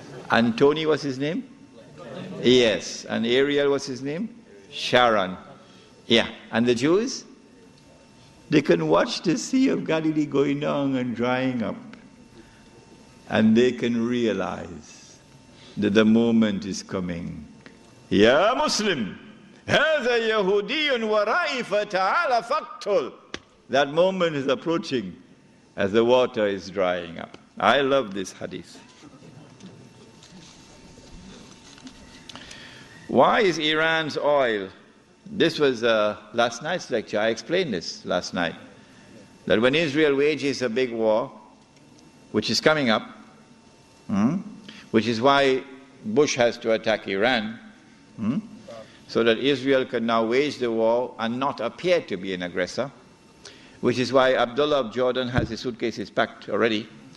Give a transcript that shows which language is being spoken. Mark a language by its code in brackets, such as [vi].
[en] And Tony, what's his name? Yes. And Ariel, what's his name? Sharon. Yeah. And the Jews? They can watch the Sea of Galilee going down and drying up. And they can realize that the moment is coming. [ar] Ya Muslim, هذا يهودي ورائي فتعال فاقتل. [en] That moment is approaching as the water is drying up. I love this hadith. Why is Iran's oil? This was last night's lecture. I explained this last night. That when Israel wages a big war, which is coming up, which is why Bush has to attack Iran, so that Israel can now wage the war and not appear to be an aggressor, which is why Abdullah of Jordan has his suitcases packed already.